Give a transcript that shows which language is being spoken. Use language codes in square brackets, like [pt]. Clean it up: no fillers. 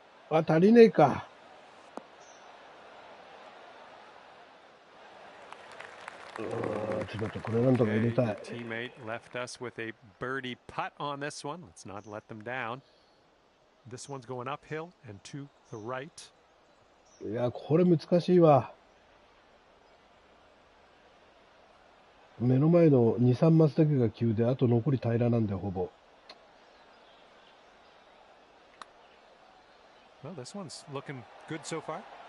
[ja] あ、足りねえか。ちょっとこれなんとか入れたい。 [en] Teammate left us with a birdie putt on this one. Let's not let them down. This one's going uphill and to the right. [ja] いや、これ難しいわ。目の前の2、3マスだけが急で、あと残り平らなんだよ、ほぼ。 [en] Well, this one's looking good so far.